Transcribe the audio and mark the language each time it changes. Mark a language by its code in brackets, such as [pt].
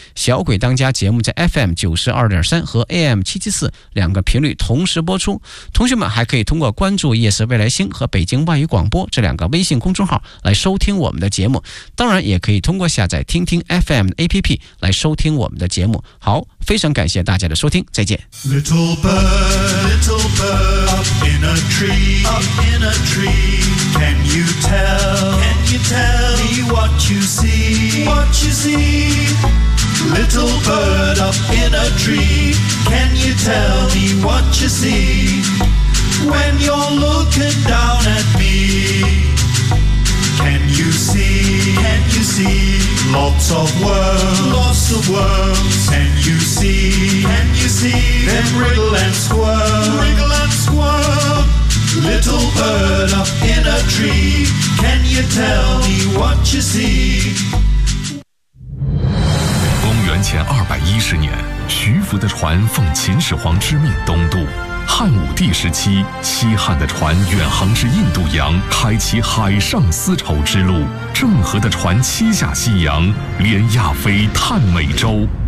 [zh] 小鬼当家节目在 FM92.3 和 AM774 两个频率同时播出，同学们还可以通过关注夜市未来星和北京外语广播这两个微信公众号来收听我们的节目，当然也可以通过下载听听 FM APP 来收听我们的节目。好，非常感谢大家的收听，再见。 [en] Little bird, up in a tree, can you tell? Can you tell? you see, what you see. Little bird up in a tree, can you tell me what you see? When you're looking down at me, can you see, can you see? Lots of worms, lots of worms. Can you see, can you see? Then wriggle and squirm, wriggle and squirm. Little bird up in a tree, can you tell me what you see? [zh] 前210年，徐福的船奉秦始皇之命东渡。汉武帝时期，西汉的船远航至印度洋，开启海上丝绸之路。郑和的船七下西洋，连亚非探美洲。